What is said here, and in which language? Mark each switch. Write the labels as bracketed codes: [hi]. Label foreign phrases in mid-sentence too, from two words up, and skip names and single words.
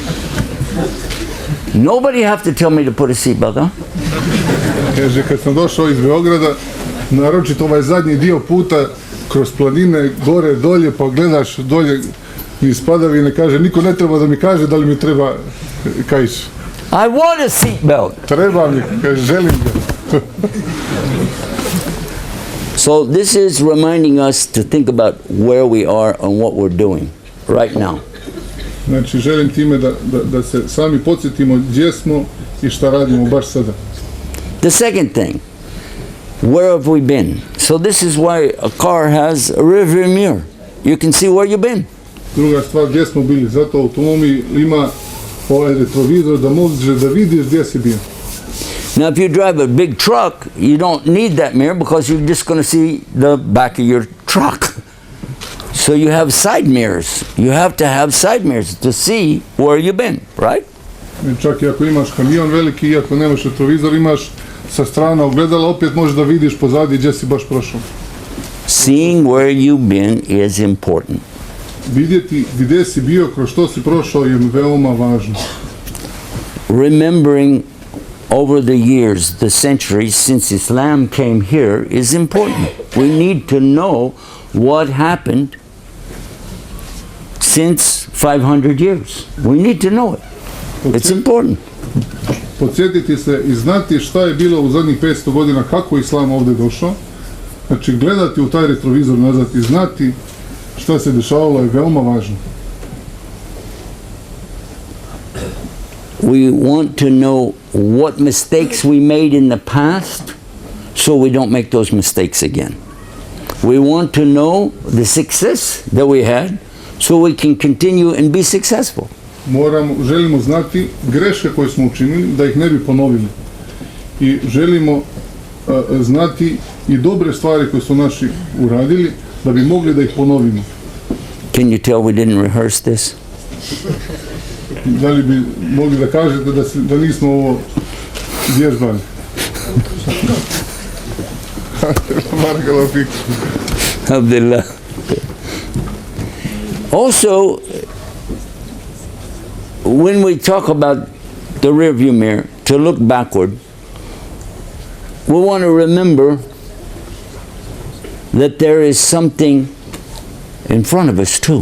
[en] Nobody have to tell me to put a seatbelt on. [bs] Kaže, kad sam došao iz Beograda, naročito ovaj zadnji dio puta, kroz planine, gore, dolje, pa gledaš dolje iz padavine, kaže, niko ne treba da mi kaže da li mi treba kajiš. [en] I want a seatbelt. [bs] Treba mi, kaže, želim ga. [en] So this is reminding us to think about where we are and what we're doing right now. [bs] Znači, želim time da se sami podsjetimo gdje smo i šta radimo baš sada. [en] The second thing, where have we been? So this is why a car has a rearview mirror. You can see where you've been. [bs] Druga stvar, gdje smo bili. Zato automobil ima ovaj retrovizor da može da vidiš gdje si bio. [en] Now if you drive a big truck, you don't need that mirror because you're just going to see the back of your truck. So you have side mirrors. You have to have side mirrors to see where you've been, right? [bs] Čak i ako imaš kamion veliki, i ako nemaš retrovizor, imaš sa strana ogledala, opet možeš da vidiš pozadi gdje si baš prošao. [en] Seeing where you've been is important. [bs] Vidjeti gdje si bio, kroz što si prošao je veoma važno. [en] Remembering over the years, the centuries since Islam came here is important. We need to know what happened since 500 years. We need to know it. It's important. [bs] Podsjetiti se i znati šta je bilo u zadnjih 500 godina, kako je Islam ovdje došao. Znači, gledati u taj retrovizor nazad i znati šta se dešavalo je veoma važno. [en] We want to know what mistakes we made in the past so we don't make those mistakes again. We want to know the success that we had so we can continue and be successful. [bs] Želimo znati greške koje smo učinili, da ih ne bi ponovili. I želimo znati i dobre stvari koje su naši uradili, da bi mogli da ih ponovimo. [en] Can you tell we didn't rehearse this? [bs] Da li bi mogli da kažete da nismo ovo vježbali? [en] Alhamdulillah. Also, when we talk about the rearview mirror, to look backward, we want to remember that there is something in front of us too.